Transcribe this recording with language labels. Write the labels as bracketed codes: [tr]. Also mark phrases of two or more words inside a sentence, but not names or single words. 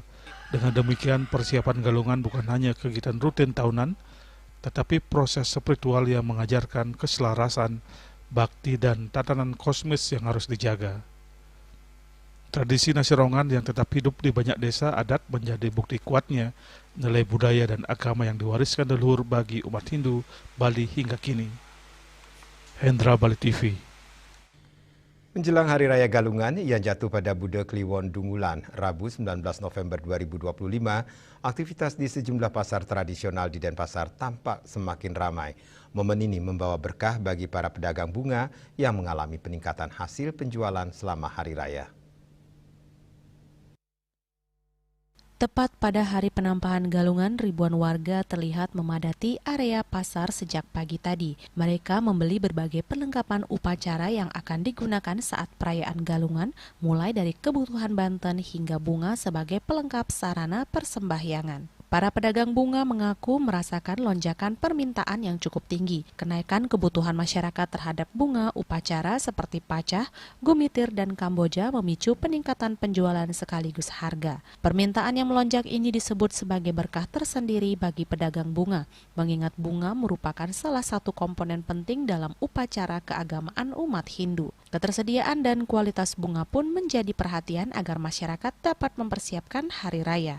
[id] Dengan demikian, persiapan galungan bukan hanya kegiatan rutin tahunan, tetapi proses spiritual yang mengajarkan keselarasan, bakti, dan tatanan kosmis yang harus dijaga. Tradisi nasi rongan yang tetap hidup di banyak desa adat menjadi bukti kuatnya nilai budaya dan agama yang diwariskan leluhur bagi umat Hindu Bali hingga kini. Hendra, Bali TV. Menjelang Hari Raya Galungan yang jatuh pada Buda Kliwon Dungulan, Rabu 19 November 2025, aktivitas di sejumlah pasar tradisional di Denpasar tampak semakin ramai. Momen ini membawa berkah bagi para pedagang bunga yang mengalami peningkatan hasil penjualan selama Hari Raya. Tepat pada hari penampahan galungan, ribuan warga terlihat memadati area pasar sejak pagi tadi. Mereka membeli berbagai perlengkapan upacara yang akan digunakan saat perayaan galungan, mulai dari kebutuhan banten hingga bunga sebagai pelengkap sarana persembahyangan. Para pedagang bunga mengaku merasakan lonjakan permintaan yang cukup tinggi. Kenaikan kebutuhan masyarakat terhadap bunga upacara seperti pacah, gumitir, dan kamboja memicu peningkatan penjualan sekaligus harga. Permintaan yang melonjak ini disebut sebagai berkah tersendiri bagi pedagang bunga, mengingat bunga merupakan salah satu komponen penting dalam upacara keagamaan umat Hindu. Ketersediaan dan kualitas bunga pun menjadi perhatian agar masyarakat dapat mempersiapkan hari raya.